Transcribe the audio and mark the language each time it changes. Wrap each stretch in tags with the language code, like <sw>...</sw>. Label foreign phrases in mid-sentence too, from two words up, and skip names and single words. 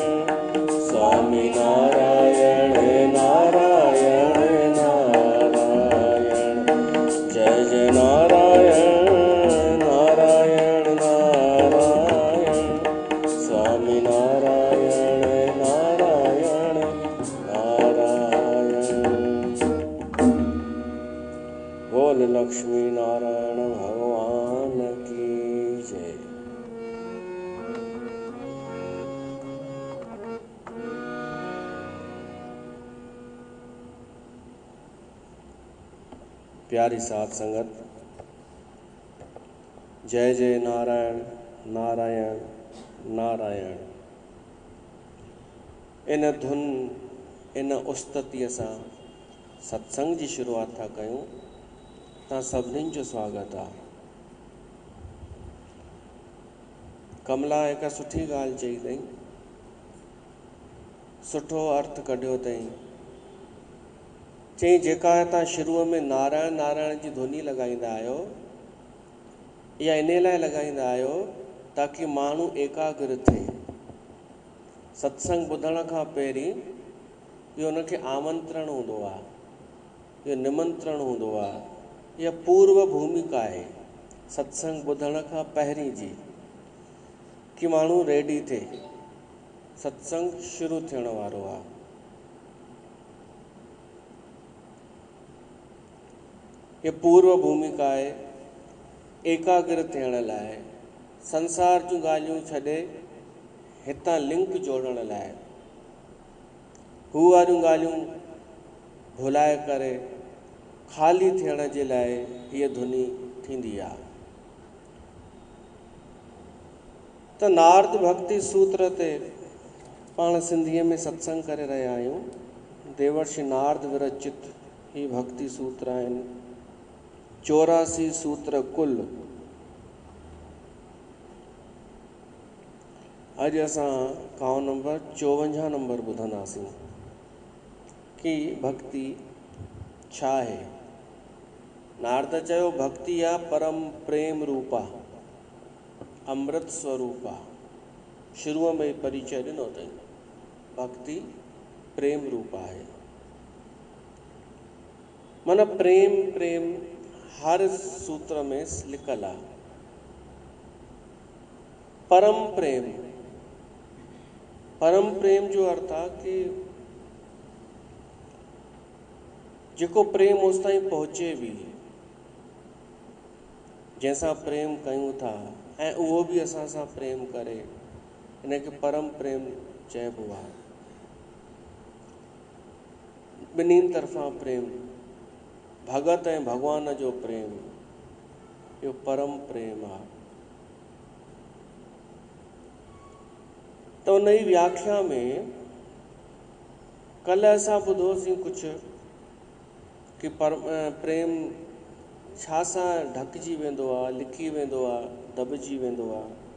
<sd>स्वामी नारायण नारायण नारायण। जय जय नारायण नारायण नारायण। स्वामी नारायण नारायण नारायण।</sd> <hi>बोल लक्ष्मी नारायण भगवान की जय।</hi> <sd>प्यारी साध संगत, जय जय नारायण नारायण नारायण। इन धुन इन उस्ततीअ सां सत्संग जी शुरूआत था कयूं। तव्हां सभिनीनि जो स्वागत आहे। कमला हिकु सुठी ॻाल्हि चई अथई, सुठो अर्थ कढियो अथई। चई जेका तव्हां शुरूअ में नारायण नारायण जी धुनी लॻाईंदा आहियो, इहा इन लाइ लॻाईंदा आहियो ताकी माण्हू एकाग्र थिए। सत्संग ॿुधण खां पहिरीं इहो हुनखे आमंत्रण हूंदो आहे, इहो निमंत्रण हूंदो आहे, इहा पूर्व भूमिका आहे सत्संग ॿुधण खां पहिरीं जी, कि माण्हू रेडी थिए। सत्संग शुरू थियण वारो आहे। ये पूर्व भूमिका आहे एकाग्र थियण लाइ, संसार जूं ॻाल्हियूं छॾे हितां लिंक जोड़ण लाइ, हू वारियूं ॻाल्हियूं भुलाए करे ख़ाली थियण जे लाइ हीअ धुनी थींदी आहे। त नारद भक्ति सूत्र ते पाण सिंधीअ में सत्संग करे रहिया आहियूं। देवर्षि नारद विरचित ही भक्ति सूत्र आहिनि। 84 सूत्र कुल। अॼु असां कांव नंबर 54 नंबर ॿुधंदासीं कि भक्ति छा आहे। नारद चयो भक्ति</sd> <sa>या परम प्रेम रूपा अमृत स्वरूपा।</sa> <sd>शुरूअ में परिचय ॾिनो अथई। भक्ति प्रेम रूपा है। मन प्रेम प्रेम हर सूत्र में लिखल आहे। परम प्रेम जो अर्थ आहे कि जेको प्रेम उस ताईं पहुचे भी, जैसा प्रेम कयूं था ऐं उहो भी असां सां प्रेम करे, इनके परम प्रेम चइबो आहे। ॿिन्हिनि तरफ़ां प्रेम, भगत ऐं भगवान जो प्रेम, इहो परम प्रेम आहे। तो नई व्याख्या में कल असां ॿुधोसीं कुझु कि प्रेम छा सां ढकिजी वेंदो आहे, लिकी वेंदो आहे, दॿिजी वेंदो आहे।</sd>